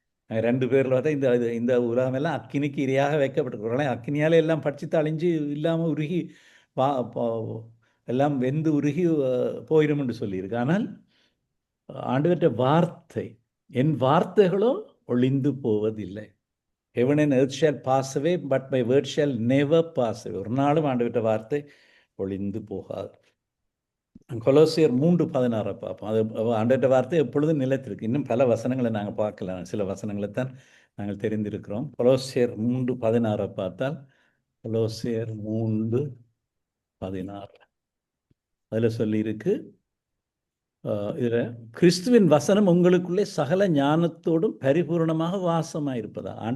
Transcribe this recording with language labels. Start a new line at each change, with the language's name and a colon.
Tamil: ரெண்டு பேரில் பார்த்தா இந்த உலகமெல்லாம் அக்கினிக்கு இரையாக வைக்கப்பட்டிருக்கு. ஒரு நாளைக்கு அக்கினியால் எல்லாம் பட்சித்து அழிஞ்சு இல்லாமல் உருகி எல்லாம் வெந்து உருகி போயிடும் என்று சொல்லியிருக்கு. ஆனால் ஆண்டவற்ற வார்த்தை, என் வார்த்தைகளோ ஒளிந்து போவதில்லை.
English: Heaven and earth shall pass away, but my word shall never pass away.
Tamil: ஒரு நாளும் ஆண்டவற்ற வார்த்தை ஒளிந்து போகாது. கொலோசியர் 3:16 பார்ப்போம். அது ஆண்டவற்ற வார்த்தை எப்பொழுதும் நிலைத்திருக்கு. இன்னும் பல வசனங்களை நாங்கள் பார்க்கலாம். சில வசனங்களை தான் நாங்கள் தெரிந்திருக்கிறோம். கொலோசியர் 3:16 பார்த்தால் கொலோசியர் 3:16 அதில் சொல்லியிருக்கு, இதில் கிறிஸ்துவின் வசனம் உங்களுக்குள்ளே சகல ஞானத்தோடும் பரிபூர்ணமாக வாசமாக இருப்பதா.